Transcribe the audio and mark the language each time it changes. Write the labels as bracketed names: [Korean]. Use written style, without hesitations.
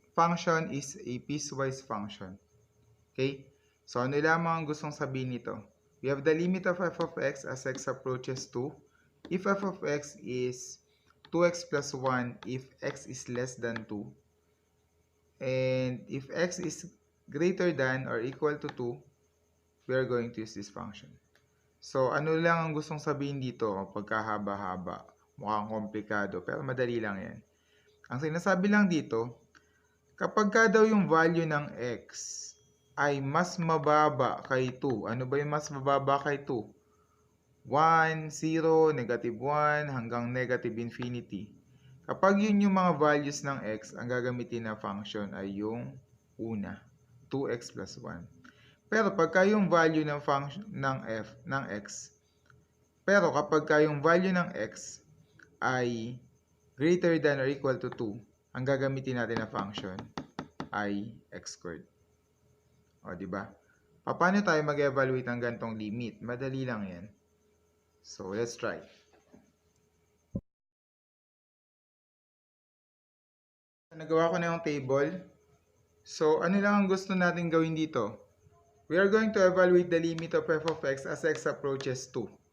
[English] function is a piecewise function. Okay? [Filipino] So, ano lamang ang gustong sabihin nito? [English] We have the limit of f of x as x approaches 2. If f of x is 2x plus 1 if x is less than 2. And if x is greater than or equal to 2, we are going to use this function. [Filipino] So, ano lang ang gustong sabihin dito? Pagkahaba-haba. Mukhang komplikado, pero madali lang yan. Ang sinasabi lang dito, kapag ka daw yung value ng x ay mas mababa kay 2, ano ba yung mas mababa kay 2? [English] 1, 0, negative 1, hanggang negative infinity. [Filipino] Kapag yun yung mga values ng x, ang gagamitin na function ay yung una, [English] 2x plus 1. [Filipino] Pero pagka yung value ng function ng x, pero kapag ka yung value ng x ay [English] greater than or equal to 2, [Filipino] ang gagamitin natin na function ay x squared. O, di ba? Paano tayo mag-evaluate ng gantong limit? Madali lang yan. [English] So, let's try. [Filipino] Nagawa ko na yung table. So, ano lang ang gusto natin gawin dito? [English] We are going to evaluate the limit of f of x as x approaches 2.